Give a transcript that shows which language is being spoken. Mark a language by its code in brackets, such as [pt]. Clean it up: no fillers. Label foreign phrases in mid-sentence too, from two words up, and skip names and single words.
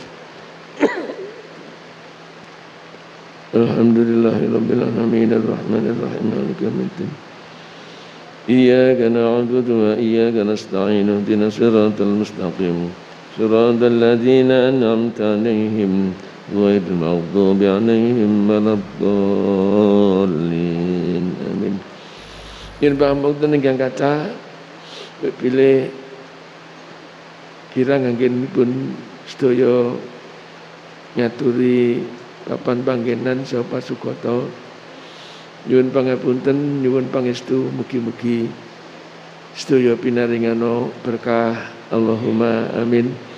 [ar] الحمد لله رب العالمين الرحمن الرحيم مالك يوم الدين إياك نعبد وإياك نستعين اهدنا الصراط المستقيم صراط الذين أنعمت عليهم غير المغضوب عليهم ولا الضالين آمين. [jv] Yen pamungten ingkang kathah pilih kirang anggenipun sedaya nyaturi papan panggenan saha pasugata nyuwun pangapunten nyuwun pangestu mugi-mugi sedaya pinaringana berkah [ar] اللهم آمين.